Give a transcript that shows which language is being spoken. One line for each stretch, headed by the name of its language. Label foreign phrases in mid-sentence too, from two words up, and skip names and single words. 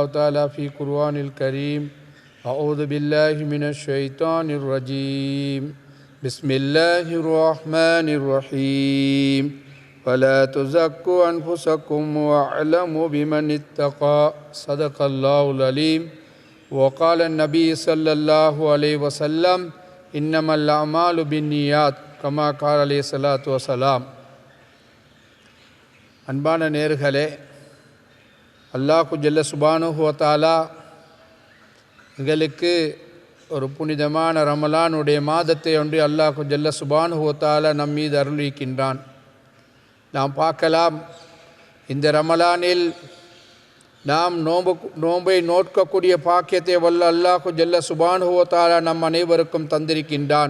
Arabic: تعالى في قرآن الكريم أعوذ بالله من الشيطان الرجيم بسم الله الرحمن الرحيم ولا تزكوا أنفسكم واعلموا بمن اتقى صدق الله العليم وقال النبي صلى الله عليه وسلم إنما الأعمال بالنيات كما قال عليه الصلاة والسلام.
Tamil: அன்பான நேயர்களே, அல்லாஹ்
Arabic: جل سبحانه وتعالى
Tamil: எங்களுக்கு ஒரு புனிதமான ரமலானுடைய மாதத்தை ஒன்று அல்லாஹ்
Arabic: جل سبحانه وتعالى
Tamil: நம் மீது அருளியிருக்கின்றான். நாம் பார்க்கலாம், இந்த ரமலானில் நாம் நோன்பை நோட்கக்கூடிய பாக்கியத்தை வல்ல அல்லாஹ்
Arabic: جل سبحانه وتعالى
Tamil: நம் அனைவருக்கும் தந்திருக்கின்றான்.